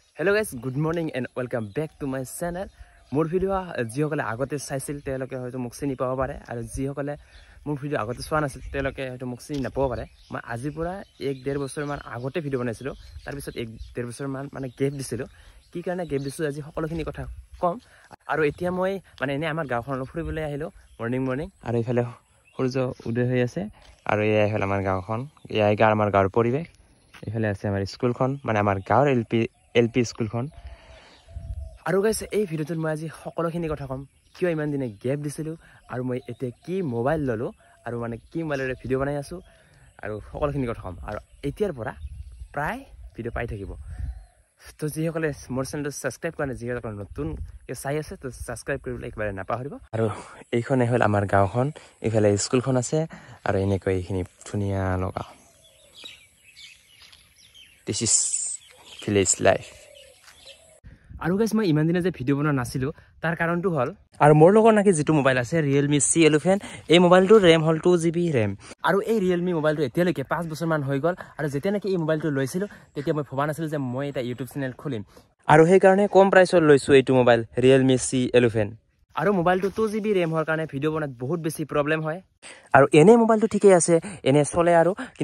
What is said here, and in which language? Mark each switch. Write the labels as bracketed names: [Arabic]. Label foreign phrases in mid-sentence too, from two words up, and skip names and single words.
[English] Hello guys, good morning and welcome back to my channel. [Assamese] মোৰ ভিডিঅ' যিসকলে আগতে চাইছিল তেওঁলোকে হয়তো মোক চিনি পাব পাৰে আৰু যিসকলে মোৰ ভিডিঅ' আগতে চোৱা নাছিল তেওঁলোকে হয়তো মোক চিনি নাপাব পাৰে. মই আজি পুৰা 1.5 বছৰ মান আগতে ভিডিঅ' বনাইছিলো তাৰ পিছত 1.5 বছৰ মান মানে গেপ দিছিলো কি কাৰণে গেপ দিছোঁ আজি সকলোখিনি কথা কম আৰু এতিয়া মই মানে এনে আমাৰ গাঁওখন ফুৰিবলৈ আহিলো মৰ্নিং আৰু ইফালে সূর্য উদয় হৈ আছে আৰু এই হল আমাৰ গাঁওখন এই গাঁৱৰ আমাৰ গাঁৱৰ পৰিৱেশ এইফালে আছে আমাৰ স্কুলখন মানে আমাৰ গাঁৱৰ এলপি স্কুলখন আৰু গাইস এই ভিডিওটোত মই আজি সকলোখিনি কথা কম কিয় ইমান দিনে গেপ দিছিলো আৰু মই এতিয়া কি মোবাইল ললো আৰু মানে কি মোবাইলৰে ভিডিও বনাই আছো আৰু সকলোখিনি কথা কম আৰু এতিয়াৰ পৰা প্ৰায় ভিডিও পাই থাকিব তো যিসকলে মোৰ চেনেলটো সাবস্ক্ৰাইব কৰা নাই যিসকলে নতুন চাই আছে তো সাবস্ক্ৰাইব কৰিবলৈ একবাৰে নাপাহৰিব আৰু এইখনে হ'ল আমাৰ গাঁওখন ইফালে স্কুলখন আছে আৰু এনেকৈ এইখিনি ধুনীয়া লগা [English] This is village life. [Assamese] আৰু গাইস মই ইমান দিনে যে ভিডিও বনা নাছিলো তাৰ কাৰণটো হল আৰু মোৰ লগৰ নাকি যেটো মোবাইল আছে Realme C11 এই মোবাইলটোৰ RAM হল 2GB RAM আৰু এই Realme মোবাইলটো এতিয়ালৈকে 5 বছৰ মান হৈ গল আৰু যেতিয়া নাকি এই মোবাইলটো লৈছিলো তেতিয়া মই ভবা নাছিলো যে মই এটা YouTube চেনেল খুলিম আৰু সেই কাৰণে কম প্ৰাইচত লৈছো এইটো মোবাইল Realme C11 আৰু মোবাইলটো 2GB RAM হোৱাৰ কাৰণে ভিডিও বনাত বহুত বেছি প্ৰবলেম হয় আৰু এনে মোবাইলটো ঠিকই আছে এনে চলে আৰু কিন্তু